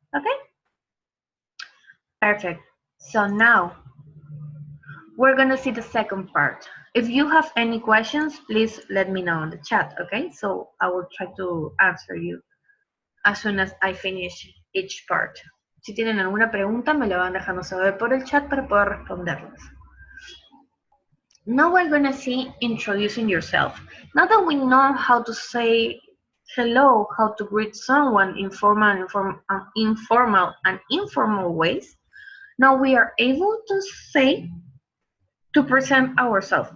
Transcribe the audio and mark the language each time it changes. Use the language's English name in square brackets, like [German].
[English] Okay? Perfect. So now, we're gonna see the second part. If you have any questions, please let me know in the chat, okay? So I will try to answer you as soon as I finish each part. [Spanish] Si tienen alguna pregunta, me lo van dejando saber por el chat para poder responderles. [English] Now we're gonna see introducing yourself. Now that we know how to say hello, how to greet someone in informal and informal ways, now we are able to say to present ourselves.